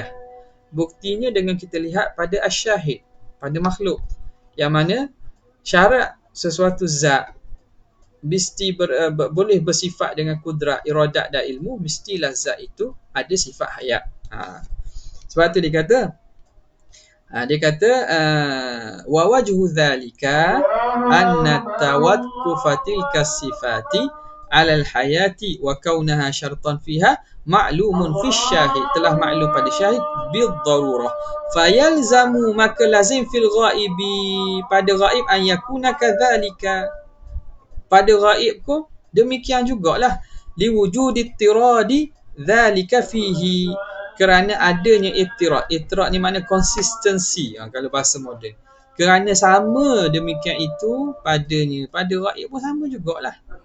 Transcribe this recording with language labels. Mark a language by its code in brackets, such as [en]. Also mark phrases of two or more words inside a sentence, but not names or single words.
[ms] Buktinya dengan kita lihat pada asyahid, pada makhluk, yang mana syarat sesuatu zat mesti boleh bersifat dengan kudrat, iradat dan ilmu, mestilah zat itu ada sifat hayat. Sebab tu dia kata [ar] ووجه ذلك أن توقف الصفات على الحياة وكونها شرطا فيها معلوم في الشاهد, [ms] telah maklum pada syahid [ar] بالضرورة, [ms] fayalzamu, maka lazim [ar] في الغائب, [ms] pada ghaib, [ar] أن يكون كذلك, [ms] pada ghaib ko demikian jugalah, [ar] لوجود اطراد ذلك فيه, [ms] kerana adanya ittirad. Ittirad ni makna konsistensi, kalau bahasa moden. Kerana sama demikian itu padanya, pada ghaib pun sama jugalah.